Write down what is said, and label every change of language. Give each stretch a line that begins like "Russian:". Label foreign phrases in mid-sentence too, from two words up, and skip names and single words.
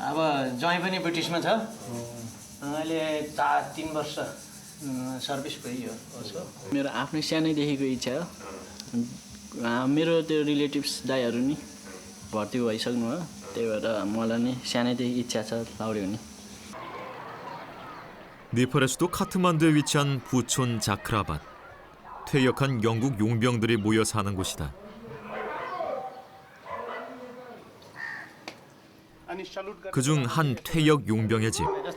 Nepali: अब ज्वाइँ पनि ब्रिटिसमा छ अहिले 3 वर्ष सर्भिस भइयो उसको। मेरो आफ्नै सानैदेखिको इच्छा हो। मेरो त्यो रिलेटिभ्स दाइहरू नि भर्ती भइसक्नु हो, त्यही भएर मलाई नि सानैदेखि इच्छा छ लाउरे हुने।
Korean: 네팔의 수도 카트만두에 위치한 부촌 자크라밭. 퇴역한 영국 용병들이 모여 사는 곳이다. 그중 한 퇴역 용병의 집.